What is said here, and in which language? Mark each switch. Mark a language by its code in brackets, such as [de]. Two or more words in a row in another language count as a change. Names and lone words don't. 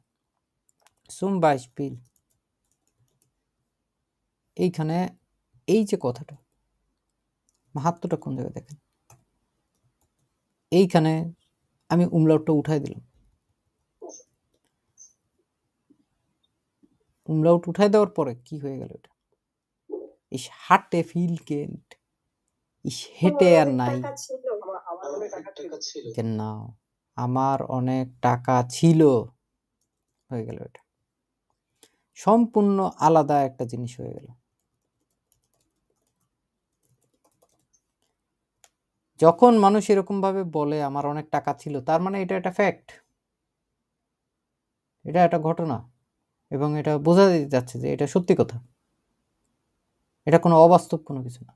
[de] zum Beispiel, [bn] এইখানে এই যে কথাটা, মাহাত্ম্যটা কোন জায়গায় দেখেন, এইখানে আমি উমলাউটটা উঠাই দিলাম। উমলাউট উঠাই দেওয়ার পরে কি হয়ে গেল? এটা [de] ich hatte viel Geld, ich hätte [bn] আর নাই, না, আমার অনেক টাকা ছিল, হয়ে গেল। এটা সম্পূর্ণ আলাদা একটা জিনিস হয়ে গেল। যখন মানুষ এরকম ভাবে বলে আমার অনেক টাকা ছিল, তার মানে এটা একটা ফ্যাক্ট, এটা একটা ঘটনা, এবং এটা বোঝা যাচ্ছে যে এটা সত্যি কথা, এটা কোনো অবাস্তব কোনো কিছু না।